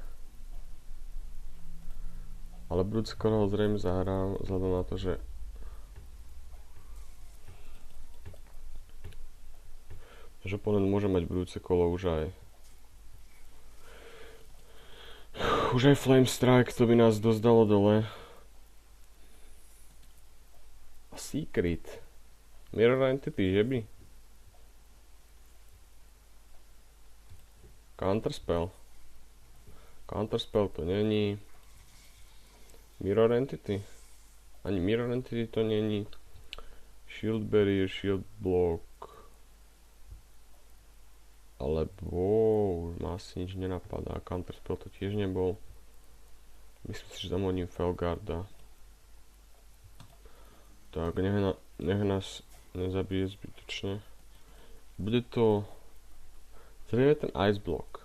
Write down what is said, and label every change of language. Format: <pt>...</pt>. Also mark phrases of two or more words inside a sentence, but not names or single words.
<sk>Ale budúci kolo ho zrejme zahrám, vzhľadom na to, že oponent môže mať budúce kolo už aj Flame Strike, to by nás dosť dalo dole. Secret. Mirror Entity, že by? Counterspell. Counterspell to není. Mirror Entity. Ani Mirror Entity to není. Shield Barrier, Shield Block. Alebo už ma asi nič nenapadá. Counterspell to tiež nebol. Myslím si, že zamodním Felgarda. Tak, nech nás nezabije zbytočne. Bude to zrejme ten Ice Block.</sk>